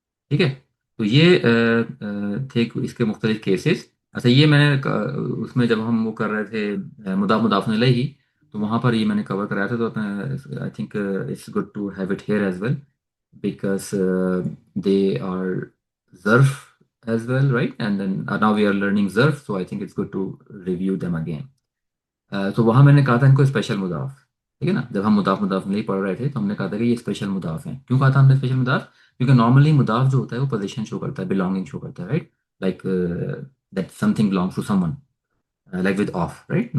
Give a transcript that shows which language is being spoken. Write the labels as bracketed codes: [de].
[ur] ٹھیک ہے، تو یہ تھے اس کے مختلف کیسز. اچھا یہ میں نے اس میں جب ہم وہ کر رہے تھے مضاف مضاف الیہ، تو وہاں پر یہ میں نے کور کرایا تھا. [en] تو I think it's good to have it here as well because they are ظرف as well, right? And then now we are learning Zarf, so I think it's good to review them again. [ur] تو وہاں میں نے کہا تھا ان کو special مضاف، ٹھیک ہے نا. جب ہم مضاف نہیں پڑھ رہے تھے تو ہم نے کہا تھا کہ یہ اسپیشل مضاف ہیں. کیوں کہا تھا ہم نے اسپیشل مضاف؟ کیونکہ نارملی مضاف جو ہوتا ہے وہ پوزیشن شو کرتا ہے، بلانگنگ شو کرتا ہے، right? Like that some thing [en] belongs to someone, like with of, right?